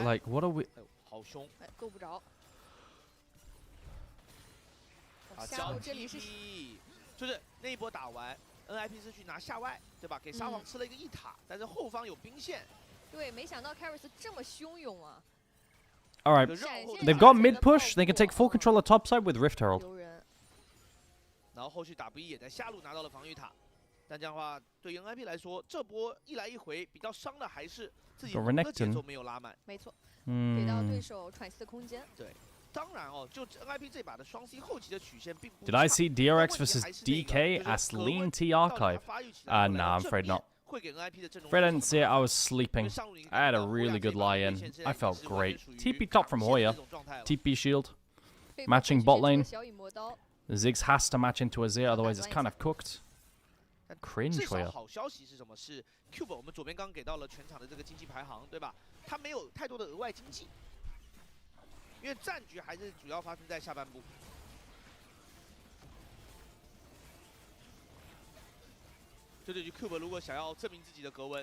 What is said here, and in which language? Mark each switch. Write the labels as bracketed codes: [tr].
[en] Like, what are we? [zh] 好凶！哎，够不着。下路这里是，就是那一波打完。NIP 是去拿下外，对吧？给沙皇吃了一个1塔，但是后方有兵线。对，没想到 Karras 这么汹涌啊！ [en] All right, they've got mid push. They can take full control of top side with Rift Herald. [zh] 然后后续打不一也在下路拿到了防御塔，但这样的话，对于 NIP 来说，这波一来一回比较伤的还是自己的节奏没有拉满。没错，给到对手喘息的空间。对。当然哦，就 NIP 这把的双 C 后期的曲线并不。 [en] Did I see DRX versus DK as Lean T Archive? Nah, I'm afraid not. Afraid I didn't see it. I was sleeping. I had a really good lie-in. I felt great. TP top from Hoya. TP shield. Matching bot lane. Ziggs has to match into Azir, otherwise it's kind of cooked. Cringe Hoya. [zh] 好消息是什么？是 Cube 我们左边刚给到了全场的这个经济排行，对吧？他没有太多的额外经济。因为战局还是主要发生在下半部。这对于 Cube 如果想要证明自己的格温。